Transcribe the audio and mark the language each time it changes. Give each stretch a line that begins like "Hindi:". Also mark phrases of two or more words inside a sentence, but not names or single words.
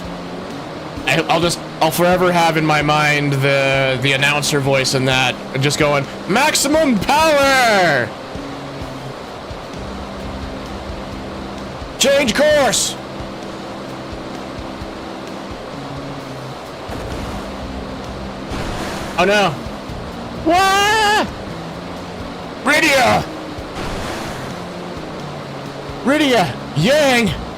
English: I'll forever have in my mind the announcer voice in that, just going, maximum power! Change course! Oh no. Wah! Rydia! Rydia! Yang!